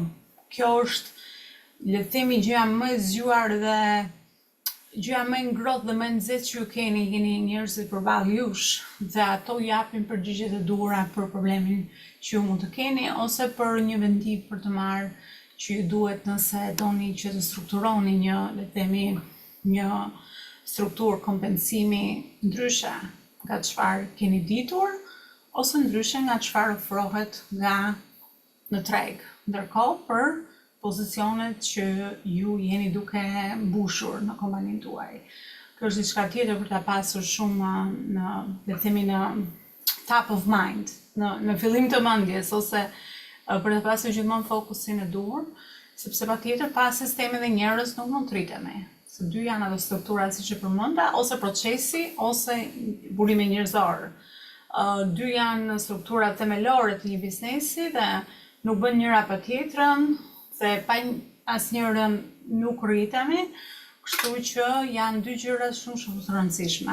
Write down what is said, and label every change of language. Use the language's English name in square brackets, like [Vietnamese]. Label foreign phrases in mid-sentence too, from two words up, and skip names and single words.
[Albanian] Kjo është, le të themi, gjëja më e zgjuar dhe gjëja më e ngrohtë dhe më e nxehtë që ju keni njerëzit përballë jush dhe ato japin përgjigjet e duhura për problemin që ju mund të keni ose për një vendim për të marrë që ju duhet nëse doni që të strukturoni një, le të themi, një strukturë kompensimi ndryshe nga çfarë keni ditur ose ndryshe nga çfarë ofrohet nga në treg. Ndërkohë për pozicionet që ju jeni duke mbushur në kompaninë tuaj. Kjo është diçka tjetër për ta pasur shumë në, le të themi, në [English] top of mind, [Albanian] në fillim të mendjes ose për të pasur gjithmonë fokusin e duhur, sepse patjetër pa sisteme dhe njerëz nuk mund të rritemi. Se dy janë ato struktura siç e përmenda, ose procesi ose burimi njerëzor. Dy janë strukturat themelore të një biznesi dhe nuk bën njëra pa tjetrën, se pa asnjërin nuk rritemi, kështu që janë dy gjëra shumë të rëndësishme.